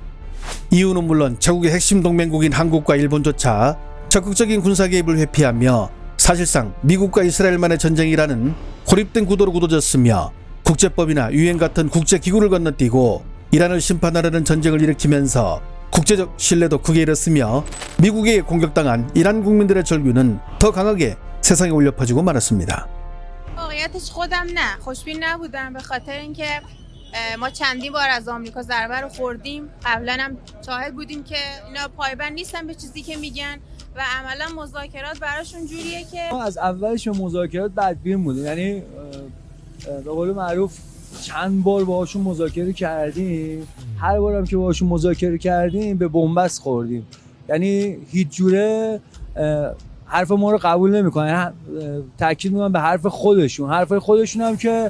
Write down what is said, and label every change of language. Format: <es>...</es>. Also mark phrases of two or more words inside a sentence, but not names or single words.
<ko>이유는 물론 자국의 핵심 동맹국인 한국과 일본조차 적극적인 군사 개입을 회피하며 사실상 미국과 이스라엘만의 전쟁이라는 고립된 구도로 굳어졌으며, 국제법이나 유엔 같은 국제기구를 건너뛰고 이란을 심판하려는 전쟁을 일으키면서 국제적 신뢰도 크게 잃었으며 미국에 공격당한 이란 국민들의 절규는 더 강하게 세상에 울려 퍼지고 말았습니다.</ko> <fa>واقعیتش خودم نه خوشبین نبودم به خاطر اینکه ما چندین بار از آمریکا ضربه رو خوردیم قبلا هم شاهد بودیم که اینا پایبند نیستن به چیزی که میگن و عملا مذاکرات براشون جوریه که ما از اولش به مذاکرات بدبین بودیم یعنی به قول معروف چند بار باهاشون مذاکره کردیم هر بارم که باهاشون مذاکره کردیم به بنبست خوردیم یعنی هیچ جوره حرف ما رو قبول نمیکنن تاکید میکنن به حرف خودشون هم که</fa>